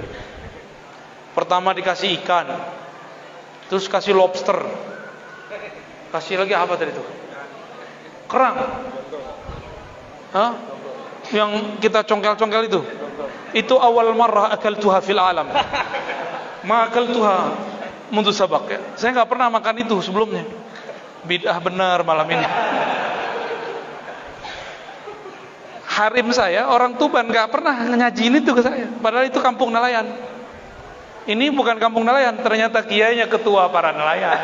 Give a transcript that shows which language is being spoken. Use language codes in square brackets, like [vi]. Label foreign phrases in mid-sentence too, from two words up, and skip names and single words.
[id] Pertama dikasih ikan, terus kasih lobster, kasih lagi apa tadi tuh? Kerang. Hah? Yang kita congkel-congkel itu. Itu [ar] أول مرة أكلتها في العالم. ما أكلتها منذ سابق, [id] ya. Saya nggak pernah makan itu sebelumnya. Bid'ah benar malam ini. Harim saya orang Tuban nggak pernah ngajiin itu ke saya. Padahal itu kampung nelayan. Ini bukan kampung nelayan, ternyata kiainya ketua para nelayan.